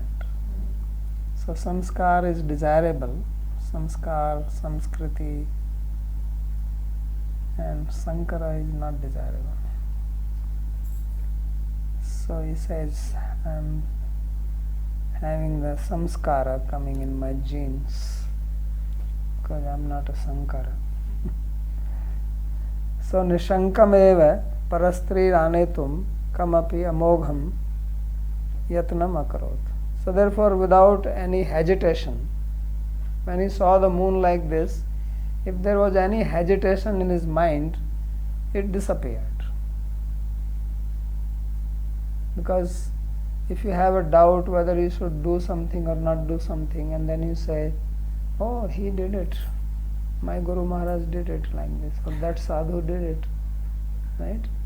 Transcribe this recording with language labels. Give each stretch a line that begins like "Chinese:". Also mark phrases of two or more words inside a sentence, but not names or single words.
English: So samskar is desirable, samskar, samskriti, and sankara is not desirable. So he says, I'm having the samskara coming in my genes because I'm not a sankara. So
Sanskrit: nishankam eva parastri ranetum kamapi amogham yatnam akarot.
English: So therefore, without any hesitation, when he saw the moon like this, if there was any hesitation in his mind, it disappeared. Because if you have a doubt whether you should do something or not do something, and then you say, oh, he did it, my Guru Maharaj did it like this, or that sadhu did it, right?